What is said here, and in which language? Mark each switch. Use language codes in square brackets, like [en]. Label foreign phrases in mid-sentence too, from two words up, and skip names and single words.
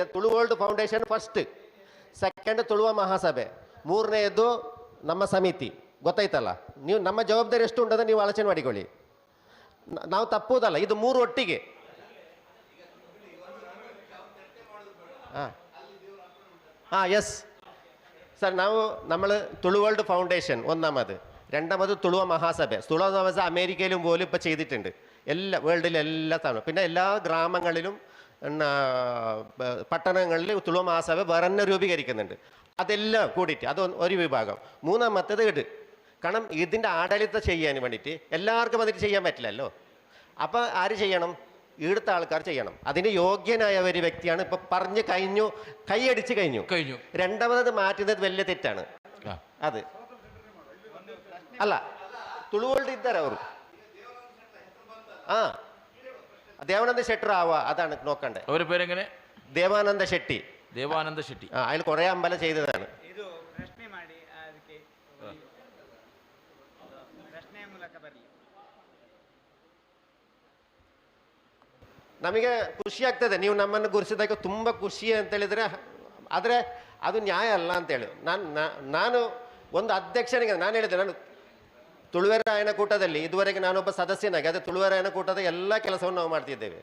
[kn] ತುಳುವರ್ಲ್ಡ್ ಫೌಂಡೇಶನ್ [en] first, second [kn] ತುಳುವ ಮಹಾಸಭೆ, 3ನೇದು ನಮ್ಮ ಸಮಿತಿ, ಗೊತ್ತಾಯ್ತಲ್ಲ. ನೀವು ನಮ್ಮ ಜವಾಬ್ದಾರಿ ಎಷ್ಟು ಉಂಟದ ನೀವು ಆಲೋಚನೆ ಮಾಡಿಕೊಳ್ಳಿ. ನಾವು ತಪ್ಪುವುದಲ್ಲ, ಇದು 3 ಒಟ್ಟಿಗೆ. [en] yes sir, [ml] ನಾವು നമ്മൾ തുളുവേൾഡ് ഫൗണ്ടേഷൻ ഒന്നാമത്, രണ്ടാമത് തുളുവ മഹാസഭ. തുളുവ മഹാസഭ അമേരിക്കയിലും പോലും ഇപ്പോൾ ചെയ്തിട്ടുണ്ട്, എല്ലാ വേൾഡിലെ എല്ലാ സ്ഥലവും. പിന്നെ എല്ലാ ഗ്രാമങ്ങളിലും പട്ടണങ്ങളിലും തുളുവ മഹാസഭ വേറെ രൂപീകരിക്കുന്നുണ്ട്. അതെല്ലാം കൂടിയിട്ട് അത് ഒരു വിഭാഗം. മൂന്നാമത്തേത് ഇട്, കാരണം ഇതിൻ്റെ ആഡളിതം ചെയ്യാൻ വേണ്ടിയിട്ട് എല്ലാവർക്കും അതിന് ചെയ്യാൻ പറ്റില്ലല്ലോ. അപ്പോൾ ആര് ചെയ്യണം? ഇവിടുത്തെ ആൾക്കാർ ചെയ്യണം. അതിന് യോഗ്യനായ ഒരു വ്യക്തിയാണ്. ഇപ്പം പറഞ്ഞു കഴിഞ്ഞു, കൈയടിച്ച് കഴിഞ്ഞു. രണ്ടാമത് മാറ്റുന്നത് വലിയ തെറ്റാണ്. അത് [kn] ಅಲ್ಲ, ತುಳುವಳ್ಳಿ ಇದ್ದಾರೆ ಅವರು. [ml] ದೇವಾನಂದ ಶೆಟ್ಟರು അതാണ് നോക്കണ്ടേ. അവരുടെ പേരെങ്ങനെ? ദേവാനന്ദ ഷെട്ടി. ദേവാനന്ദ ഷെട്ടി. അയാൾ കുറേ അമ്പലം ചെയ്തതാണ്. [kn] ನಮಗೆ ಖುಷಿ ಆಗ್ತದೆ ನೀವು ನಮ್ಮನ್ನು ಗುರುಸಿದಾಗ, ತುಂಬ ಖುಷಿ ಅಂತ ಹೇಳಿದರೆ. ಆದರೆ ಅದು ನ್ಯಾಯ ಅಲ್ಲ ಅಂತೇಳಿ ನಾನು ಒಂದು ಅಧ್ಯಕ್ಷನಿಗೆ ನಾನು ಹೇಳಿದೆ, ನಾನು ತುಳುವೆರಾಯನ ಕೂಟದಲ್ಲಿ ಇದುವರೆಗೆ ನಾನೊಬ್ಬ ಸದಸ್ಯನಾಗಿ, ಅದೇ ತುಳುವೆರಾಯನ ಕೂಟದ ಎಲ್ಲ ಕೆಲಸವನ್ನು ನಾವು ಮಾಡ್ತಿದ್ದೇವೆ.